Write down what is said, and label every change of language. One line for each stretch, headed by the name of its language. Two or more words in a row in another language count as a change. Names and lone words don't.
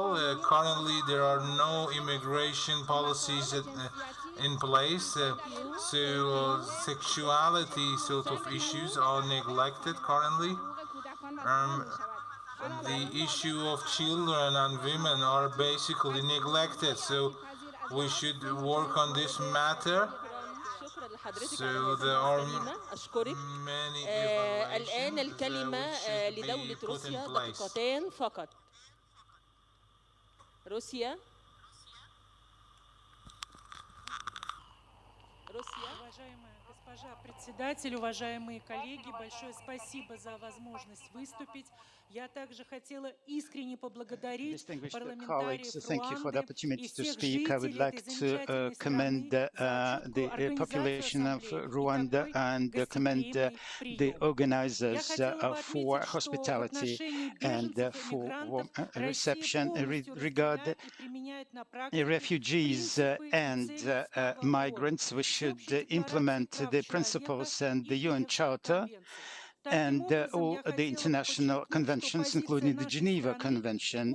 English: Currently, there are no immigration policies in place, so sexuality sort of issues are neglected currently. The issue of children and women are basically neglected, so we should work on this matter. So there are many
Arabic: الآن الكلمة لدولة روسيا دقيقتان فقط. روسيا.
Russian: Уважаемая госпожа председатель, уважаемые коллеги, большое спасибо за возможность выступить. Я также хотела искренне поблагодарить парламентариев Руанды и всех жителей этой замечательной страны за
English: the population of Rwanda and commend the organizers for hospitality and for warm reception. Regard refugees and migrants, we should implement the principles and the UN Charter and all the international conventions, including the Geneva Convention.